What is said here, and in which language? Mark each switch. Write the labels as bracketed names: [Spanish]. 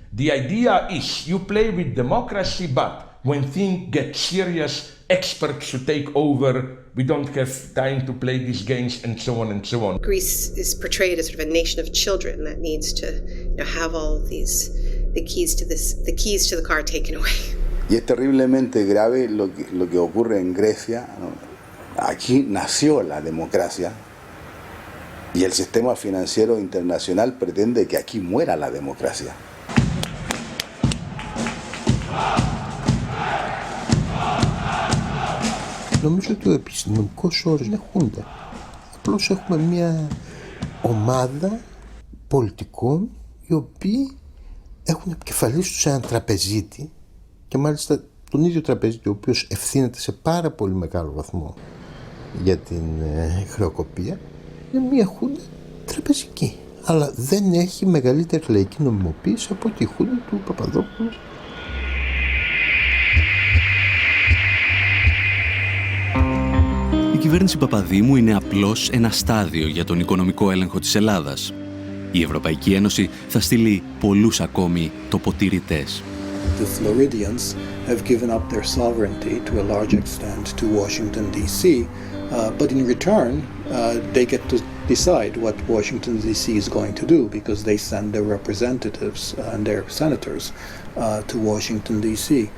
[English] The idea is you play with democracy, but when things get serious, experts should take over. We don't have time to play these games, and so on and so on. Greece is portrayed as sort of a nation of children that needs to, you know, have all of these, the keys to the car taken away. [Spanish] Y es terriblemente grave lo que ocurre en Grecia, ¿no? Aquí nació la democracia. Y el sistema financiero internacional pretende que aquí muera la democracia. [Greek] Νομίζω ότι ο επιστημονικός όρος είναι χούντα. Απλώς έχουμε μια ομάδα πολιτικών οι οποίοι έχουν επικεφαλής τους έναν τραπεζίτη και μάλιστα τον ίδιο τραπεζίτη ο οποίος ευθύνεται σε πάρα πολύ μεγάλο βαθμό για την χρεοκοπία. Είναι μια χούντα τραπεζική, αλλά δεν έχει μεγαλύτερη λαϊκή νομιμοποίηση από τη χούντα του Παπαδόπουλου. Η κυβέρνηση Παπαδήμου είναι απλώς ένα στάδιο για τον οικονομικό έλεγχο της Ελλάδας. Η Ευρωπαϊκή Ένωση θα στείλει πολλούς ακόμη τοποτηρητές. [English] The Floridians have given up their sovereignty to a large extent to Washington, D.C., but in return, they get to decide what Washington, D.C. is going to do because they send their representatives and their senators to Washington, D.C.